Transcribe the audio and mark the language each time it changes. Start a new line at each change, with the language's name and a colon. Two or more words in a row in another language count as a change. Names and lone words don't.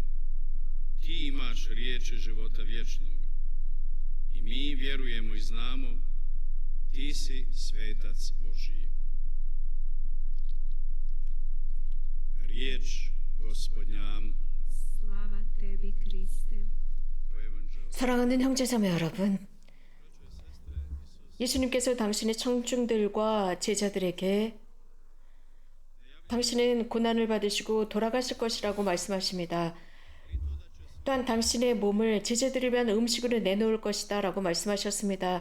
Croatian: Ti imaš riječi života vječnog. I mi vjerujemo i znamo, Ti si svetac Božiji. Riječ Gospodnja. Slava Tebi, Kriste.
Korean: 사랑하는 형제자매 여러분, 예수님께서 당신의 청중들과 제자들에게 당신은 고난을 받으시고 돌아가실 것이라고 말씀하십니다. 또한 당신의 몸을 제자들을 위한 음식으로 내놓을 것이다 라고 말씀하셨습니다.